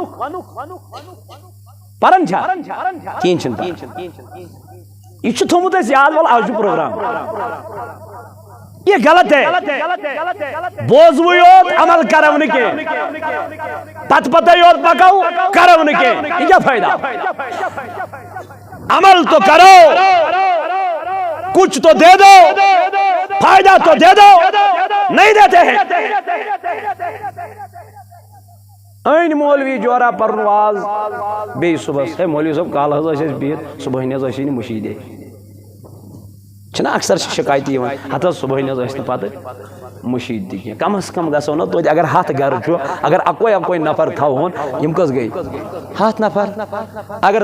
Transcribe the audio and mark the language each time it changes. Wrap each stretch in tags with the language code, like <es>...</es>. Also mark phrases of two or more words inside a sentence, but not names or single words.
<ks>پران چھا کِہیٖنۍ چھُنہٕ پران یہ چھُ تھوٚمُت اَسہِ یاد وَلہٕ آز چھُ پروگرام</ks> <ur>یہ غلط ہے</ur> <ks>بوزوٕے یوت عمل کرو نہٕ کینٛہہ پتہٕ یوت پکو کرو نہٕ کینٛہہ</ks> <ur>یہ کیا فائدہ عمل تو کرو کچھ تو دے دو فائدہ تو دے دو نہیں دیتے ہیں</ur> <ks>این مولوی جورا پرن واز بیٚیہِ صبحس ہے مولوی صٲب کالہٕ حظ ٲسۍ أسۍ بِہِتھ صبحٲنۍ حظ ٲسۍ نہٕ مُشیٖدے چھِنہ اکثر شکایتی یِوان ہتھ حظ صبحٲنۍ حظ ٲسۍ نہٕ پتہٕ مُشیٖد تہِ کینٛہہ کم از کم گژھو نہ توتہِ اگر 100 گرٕ چھُ اگر اکوے نفر تھاوہون یِم کٔژ گٔے 100 نفر اگر</ks>